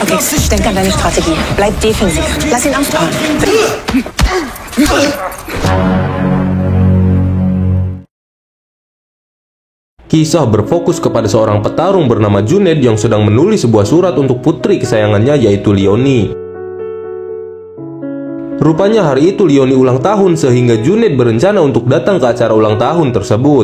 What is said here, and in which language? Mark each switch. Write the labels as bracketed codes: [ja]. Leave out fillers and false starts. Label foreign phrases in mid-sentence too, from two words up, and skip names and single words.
[de] Felix, denk an deine Strategie. Bleib defensiv. Lass ihn aufbauen. [id] Kisah berfokus kepada seorang petarung bernama Junaid yang sedang menulis sebuah surat untuk putri kesayangannya, yaitu Leonie. Rupanya hari itu Leonie ulang tahun sehingga Junaid berencana untuk datang ke acara ulang tahun tersebut.